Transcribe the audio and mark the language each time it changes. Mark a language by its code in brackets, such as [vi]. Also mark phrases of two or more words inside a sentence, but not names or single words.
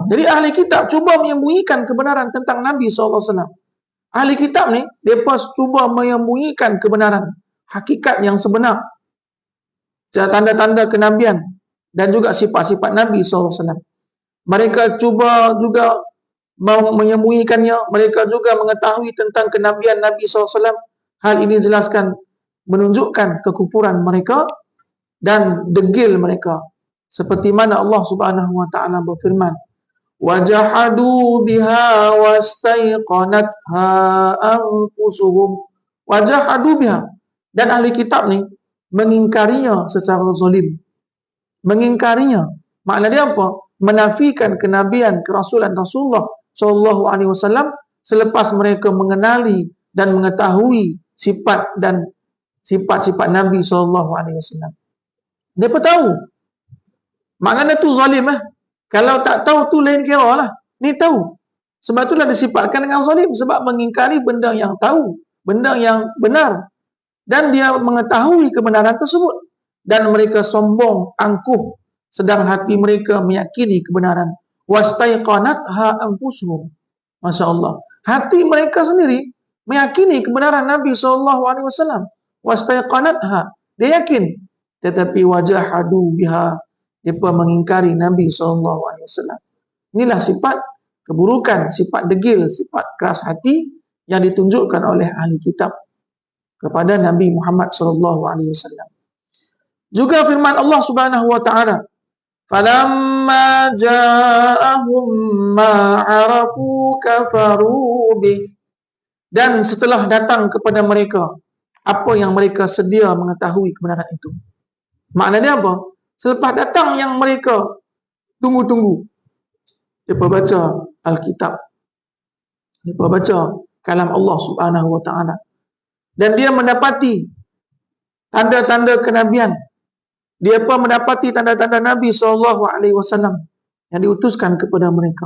[ms] Jadi ahli kitab cuba menyembunyikan kebenaran tentang Nabi SAW. Ahli kitab ni, mereka cuba menyembunyikan kebenaran, hakikat yang sebenar, tanda-tanda kenabian dan juga sifat-sifat Nabi SAW. Mereka cuba juga menyembunyikannya. Mereka juga mengetahui tentang kenabian Nabi SAW. Hal ini jelaskan menunjukkan kekufuran mereka dan degil mereka. Seperti mana Allah [ar] سبحانه وتعالى [ms] berfirman, [ar] وجحدوا بها واستيقنتها أنفسهم. وجحدوا بها. [ms] Dan ahli kitab ni mengingkarinya secara zalim. Mengingkarinya. Makna dia apa? Menafikan kenabian, kerasulan Rasulullah SAW selepas mereka mengenali dan mengetahui sifat dan sifat-sifat Nabi SAW. Mereka tahu. Maknanya tu zalim lah. Kalau tak tahu tu lain kira lah. Ni tahu. Sebab itulah disifatkan dengan zalim. Sebab mengingkari benda yang tahu, benda yang benar. Dan dia mengetahui kebenaran tersebut. Dan mereka sombong, angkuh, sedang hati mereka meyakini kebenaran. [ar] واستيقنتها أنفسهم. ما شاء الله. [ms] Hati mereka sendiri meyakini kebenaran Nabi SAW. Wastaiqanatha. Dia yakin. Tetapi [ar] وجحدوا بها. [ms] Mereka mengingkari Nabi SAW. Inilah sifat keburukan, sifat degil, sifat keras hati yang ditunjukkan oleh ahli kitab kepada Nabi Muhammad SAW. Juga firman Allah [ar] سبحانه وتعالى, فلما جاءهم ما عرفوا كفروا به. [ms] Dan setelah datang kepada mereka apa yang mereka sedia mengetahui kebenaran itu. Maknanya apa? Selepas datang yang mereka tunggu-tunggu, mereka baca Alkitab, mereka baca kalam Allah [ar] سبحانه وتعالى, [ms] dan dia mendapati tanda-tanda kenabian, dia pun mendapati tanda-tanda Nabi SAW yang diutuskan kepada mereka.